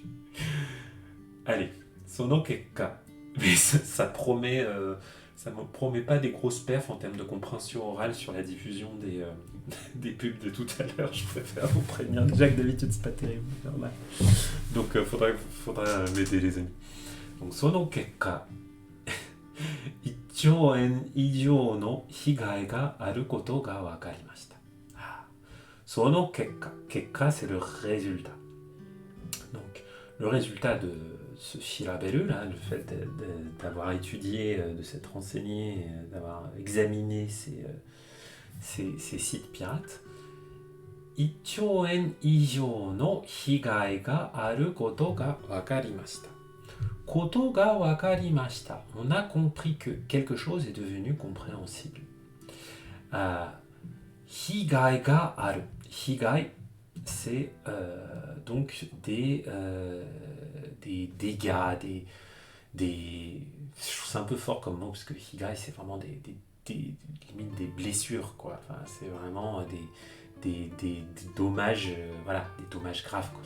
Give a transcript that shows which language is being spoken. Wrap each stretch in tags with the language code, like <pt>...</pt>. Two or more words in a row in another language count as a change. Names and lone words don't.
<fr>Allez,</fr> <ja>その結果.</ja> <fr>Mais ça promet, ça me promet pas des grosses perfs en termes de compréhension orale sur la diffusion des pubs de tout à l'heure. Je préfère vous prévenir déjà que d'habitude c'est pas terrible. Normal. Donc faudra m'aider les amis. Donc</fr> <ja>その結果. 1兆円以上の被害があることが分かりました。その結果</ja> <fr>c'est le résultat. Donc le résultat de ce shiraberu là, le fait d'avoir étudié, de s'être renseigné, d'avoir examiné ces sites pirates.</fr> <ja>1 兆円以上の被害があることが分かりました。ことが分かりました.</ja> <fr>On a compris que quelque chose est devenu compréhensible.</fr> <ja>被害がある.</ja> <fr>Higai, c'est donc des dégâts, c'est un peu fort comme mot parce que higai c'est vraiment limite des blessures quoi. Enfin, c'est vraiment des dommages, voilà, des dommages graves quoi.</fr>